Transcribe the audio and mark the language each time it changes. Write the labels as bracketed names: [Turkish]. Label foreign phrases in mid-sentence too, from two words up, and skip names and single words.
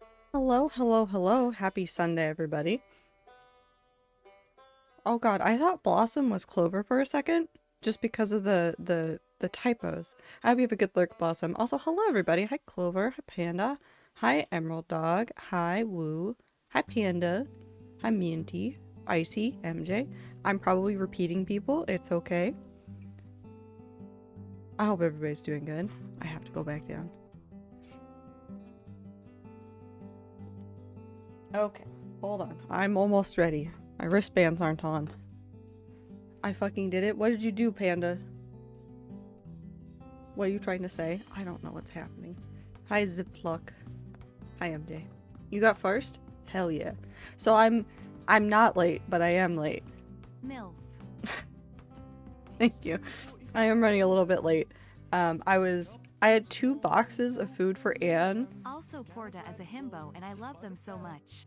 [English] Hello, hello, hello. Happy Sunday, everybody. Oh god, I thought Blossom was Clover for a second, just because of the typos. I hope you have a good lurk, Blossom. Also, hello, everybody. Hi, Clover. Hi, Panda. Hi, Emerald Dog. Hi, Woo. Hi, Panda. Hi, Minty. Icy. MJ. I'm probably repeating people. It's okay. I hope everybody's doing good. I have to go back down. Okay, hold on. I'm almost ready. My wristbands aren't on. I fucking did it. What did you do, Panda? What are you trying to say? I don't know what's happening. Hi, Zipluck. Hi, MJ. You got first? Hell yeah. So I'm not late, but I am late. MILF. Thank you. I am running a little bit late. I had 2 boxes of food for Anne. Also Porta as a himbo and I love them so much.